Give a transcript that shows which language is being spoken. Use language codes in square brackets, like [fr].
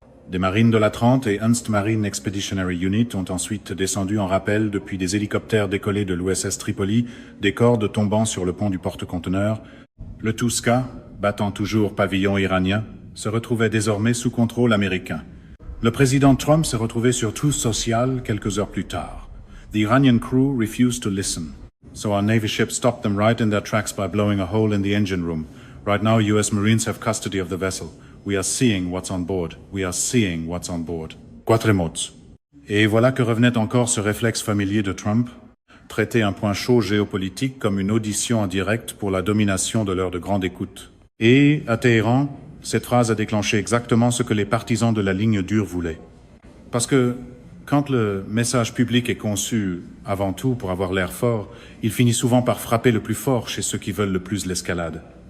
[fr] Des marines de la 30 et Ernst Marine Expeditionary Unit ont ensuite descendu en rappel depuis des hélicoptères décollés de l'USS Tripoli, des cordes tombant sur le pont du porte-conteneurs. Le Tuska, battant toujours pavillon iranien, se retrouvait désormais sous contrôle américain. Le président Trump s'est retrouvé sur Truth Social quelques heures plus tard. [en] The Iranian crew refused to listen. So our Navy ship stopped them right in their tracks by blowing a hole in the engine room. Right now, US Marines have custody of the vessel. We are seeing what's on board. We are seeing what's on board. [fr] Quatre mots. Et voilà que revenait encore ce réflexe familier de Trump, traiter un point chaud géopolitique comme une audition en direct pour la domination de l'heure de grande écoute. Et, à Téhéran, cette phrase a déclenché exactement ce que les partisans de la ligne dure voulaient. Parce que, quand le message public est conçu avant tout pour avoir l'air fort, il finit souvent par frapper le plus fort chez ceux qui veulent le plus l'escalade.